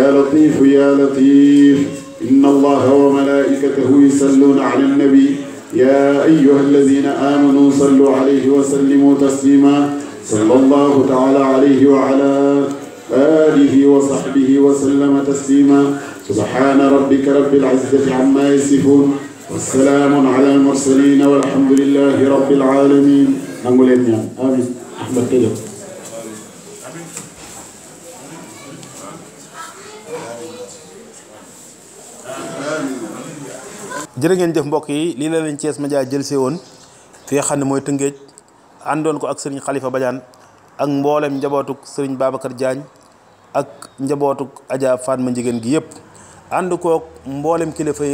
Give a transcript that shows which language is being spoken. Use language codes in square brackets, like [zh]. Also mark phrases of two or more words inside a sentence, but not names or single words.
[ar] لطيف يا لطيف إن الله وملائكته يصلون على النبي يا أيها الذين آمنوا صلوا عليه وسلموا تسليما صلى الله تعالى عليه وعلى آله وصحبه وسلم تسليما سبحان ربك رب العزة عما يصفون والسلام على المرسلين والحمد لله رب العالمين آمين أحمد كده [wo] jërë ngeen jëf mbokk yi lii la leen Thiès Média jël see woon fi nga xam ne mooy Tëngéej àndoon ko ak sëriñ Khalifa Badiane ak mboolem njabootuk sëriñ Babacar Diagne ak njabootuk Adja Fatma Njigéen gi yëpp ànd kook mboolem kilifa yi